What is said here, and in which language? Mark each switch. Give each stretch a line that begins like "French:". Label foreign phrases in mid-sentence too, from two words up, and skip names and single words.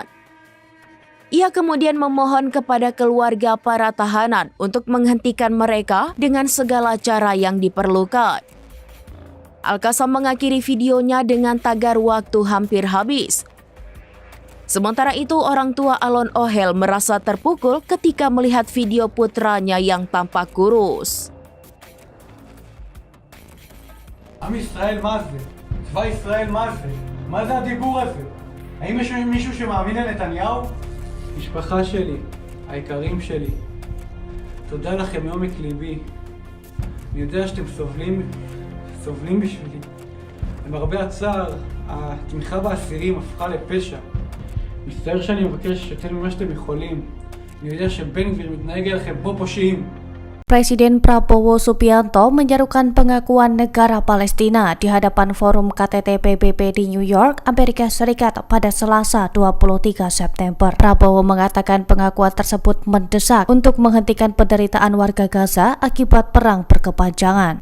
Indonesian: Ia kemudian memohon kepada keluarga para tahanan untuk menghentikan mereka dengan segala cara yang diperlukan. Al-Qassam mengakhiri videonya dengan tagar "Waktu hampir habis". Sementara itu, orang tua Alon Ohel merasa terpukul ketika melihat video putranya yang tampak kurus.
Hebrew: עם ישראל מה זה? צבא ישראל מה זה? מה זה הדיבור הזה? האם יש מישהו שמאמין לנתניהו? משפחה שלי, היקרים שלי, תודה לכם מעומק ליבי. אני יודע שאתם סובלים בשבילי. למרבה הצער, התמיכה באסירים הפכה לפשע. מצטער שאני מבקש יותר ממה שאתם יכולים. אני יודע שבן גביר מתנהג אליכם פה פושעים.
Indonesian: Presiden Prabowo Subianto menyerukan pengakuan negara Palestina di hadapan forum KTT PBB di New York, Amerika Serikat pada Selasa 23 September. Prabowo mengatakan pengakuan tersebut mendesak untuk menghentikan penderitaan warga Gaza akibat perang berkepanjangan.